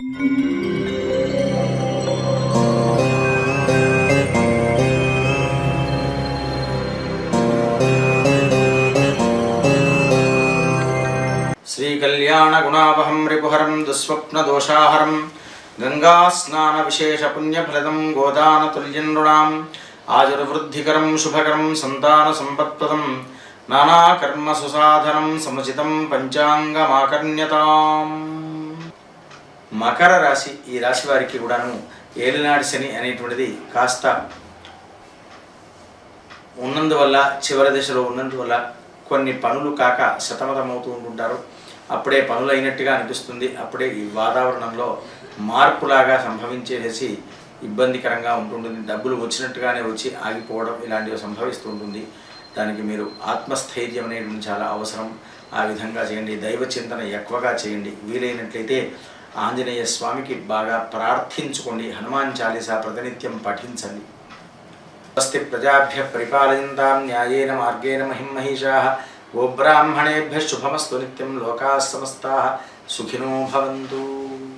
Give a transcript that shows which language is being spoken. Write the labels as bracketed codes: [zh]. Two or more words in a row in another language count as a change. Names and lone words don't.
[sa] श्रीकल्याणगुणावहं रिपुहरं दुःस्वप्नदोषाहरं गङ्गास्नानविशेषपुण्यफलदं गोदानतुल्यं नृणाम् आजुर्वृद्धिकरं शुभकरं सन्तानसम्पत्प्रदं नानाकर्मसुसाधनं समुचितं పంచాంగమాకర్ణ్యతాం. [te] మకర రాశి, ఈ రాశి వారికి కూడాను ఏలినాటి శని అనేటువంటిది కాస్త ఉన్నందువల్ల, చివరి దశలో ఉన్నందువల్ల కొన్ని పనులు కాక సతమతమవుతూ ఉంటుంటారు. అప్పుడే పనులు అయినట్టుగా అనిపిస్తుంది. అప్పుడే ఈ వాతావరణంలో మార్పులాగా సంభవించేసి ఇబ్బందికరంగా ఉంటుంటుంది. డబ్బులు వచ్చినట్టుగానే వచ్చి ఆగిపోవడం ఇలాంటివి సంభవిస్తూ ఉంటుంది. దానికి మీరు ఆత్మస్థైర్యం అనేది చాలా అవసరం. ఆ విధంగా చేయండి. దైవ చింతన ఎక్కువగా చేయండి. వీలైనట్లయితే ఆంజనేయ స్వామికి బాగా ప్రార్థించుకోండి. హనుమాన్ చాలీసా ప్రతినిత్యం పఠించండి. [sa] స్వస్తి ప్రజాభ్య పరిపాలయంతాం న్యాయేన మార్గేణ మహిం మహిషాః. గోబ్రాహ్మణేభ్యః శుభమస్తు నిత్యం. లోకాః సమస్తాః సుఖినో భవంతు.